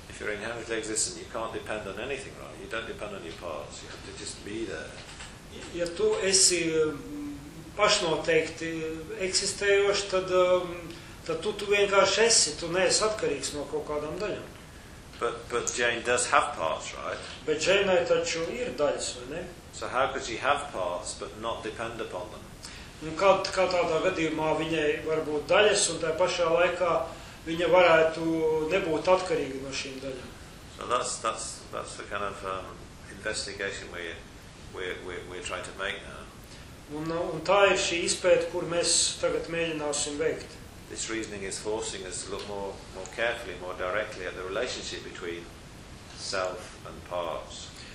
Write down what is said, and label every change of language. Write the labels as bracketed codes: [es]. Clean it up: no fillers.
[en] If you're inherently existent, you can't depend on anything, right? You don't depend on your parts. You have to just be there. [lv] Ja tu esi pašnoteikti eksistējošs, tad tu vienkārši esi, tu neesi atkarīgs no kaut kādām daļām. [en] But Jane does have parts, right? [lv] Bet Jane taču ir daļas, vai ne? [en] So how could she have parts but not depend upon them? [lv] Un kā tādā gadījumā viņai var būt daļas un tajā pašā laikā viņa varētu nebūt atkarīga no šīm daļām. [en] So that's the kind of investigation we're trying to make now. [lv] Un tā ir šī izpēta, kur mēs tagad mēģināsim veikt. [en] This reasoning is forcing us to look more carefully, more directly at the relationship between self and parts.